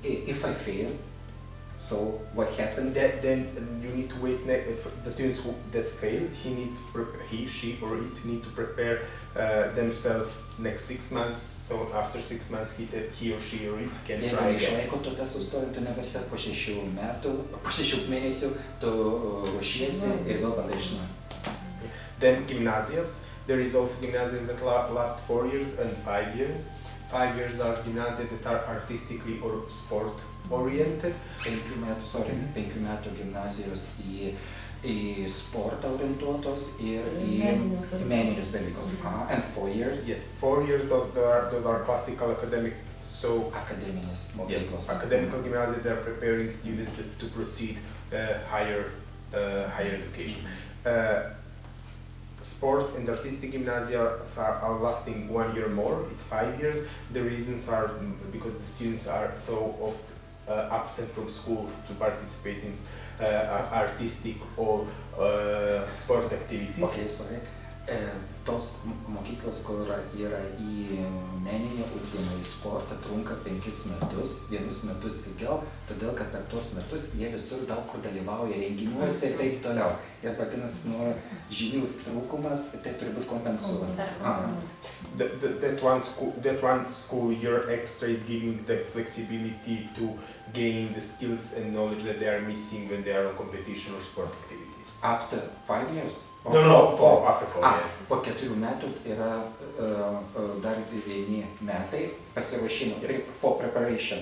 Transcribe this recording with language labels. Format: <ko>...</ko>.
<en>If I fail, so what happens? Then you need to wait. The students that failed, he, she, or it need to prepare themselves next 6 months. So after 6 months, he or she or it can</en> <lt>Jeigu</lt> <en>try again.</en> <lt>neišlaiko tu testų stojant į universitetą po 6 metų, po 6 mėnesių, tu ruošiesi ir vėl bandai iš naujo.</lt> <en>Then gymnasias. There is also gymnasias that last 4 years and 5 years. 5 years are gymnasias that are artistically or sport oriented.</en> <lt>5 metų gimnazijos į sportą orientuotos ir į meninius dalykus.</lt> <en>And 4 years? Yes, 4 years, those are classical academic, so</en> <lt>akademinės mokyklos.</lt> <en>yes, academical gymnasium, they are preparing students to proceed higher education. Sport and artistic gymnasia are lasting 1 year more, it's 5 years. The reasons are because the students are so often absent from school to participate in artistic or sport activities. Okay, sorry.</en> <lt>Tos mokyklos, kur yra į meninį ugdymą, į sportą, trunka 5 metus, 1 metus ilgiau, todėl kad per tuos metus jie visur daug kur dalyvauja renginiuose ir taip toliau. Ir vadinasi, žinių trūkumas, tai turi būti kompensuojama.</lt> <en>That one school year extra is giving the flexibility to gain the skills and knowledge that they are missing when they are on competition or sport activities. After 5 years? After 4 years.</en> <lt>Po 4 metų yra dar vieni metai pasiruošimo,</lt> <en>for preparation.</en>